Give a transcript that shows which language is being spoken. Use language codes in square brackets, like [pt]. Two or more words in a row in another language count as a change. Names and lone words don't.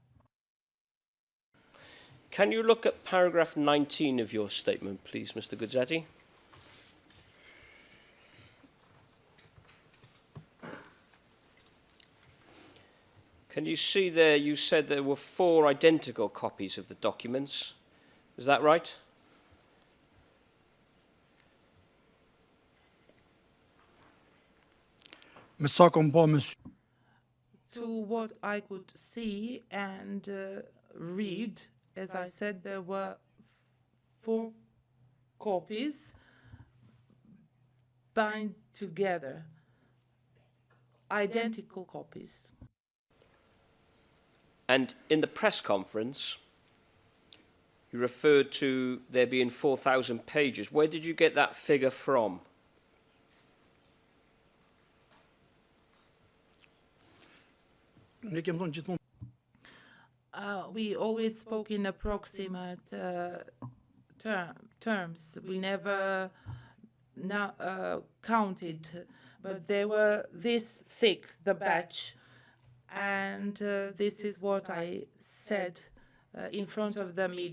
[en] Can you look at paragraph 19 of your statement, please, Mr Guzzatti? Can you see there, you said there were 4 identical copies of the documents. Is that right? [sq] Me sa kom pa me sy, [en] To what I could see and read, as I said, there were 4 copies bound together, identical copies. And in the press conference, you referred to there being 4,000 pages. Where did you get that figure from? [sq] ne kem thonë gjithmonë [en] We always spoke in approximate terms. We never counted, but they were this thick, the batch. And this is what I said in front of the media.